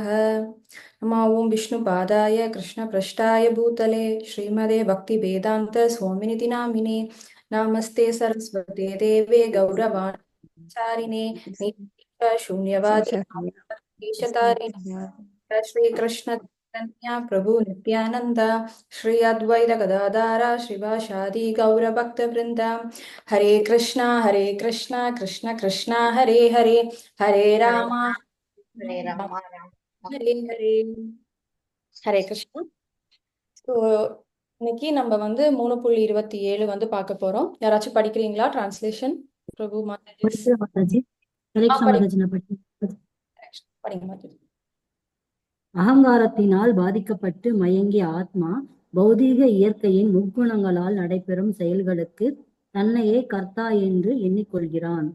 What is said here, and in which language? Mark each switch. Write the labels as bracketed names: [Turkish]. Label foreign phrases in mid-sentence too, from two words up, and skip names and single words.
[Sanskrit] नम ॐ विष्णुपादाय कृष्णप्रेष्ठाय भूतले श्रीमते भक्तिवेदान्त स्वामिनिति नामिने. नमस्ते सरस्वते देवे गौरवाच्चारिणे शून्यवादि श्री कृष्ण चैतन्य प्रभु नित्यानंद श्री अद्वैत गदाधार श्रीवासादि गौर भक्त वृंद. हरे कृष्णा कृष्ण कृष्ण हरे हरे हरे राम हरे हरे हरे कृष्णा. [Tamil] ஸோ இன்னைக்கு நம்ம வந்து 3.27 வந்து பார்க்க போறோம். யாராச்சும் படிக்கிறீங்களா? டிரான்ஸ்லேஷன் பிரபு மாதாஜி. படிங்க மாதாஜி. அகங்காரத்தினால் பாதிக்கப்பட்டு மயங்கிய ஆத்மா பௌதீக இயற்கையின் முக்குணங்களால் நடைபெறும் செயல்களுக்கு தன்னையே கர்த்தா என்று எண்ணிக்கொள்கிறான்.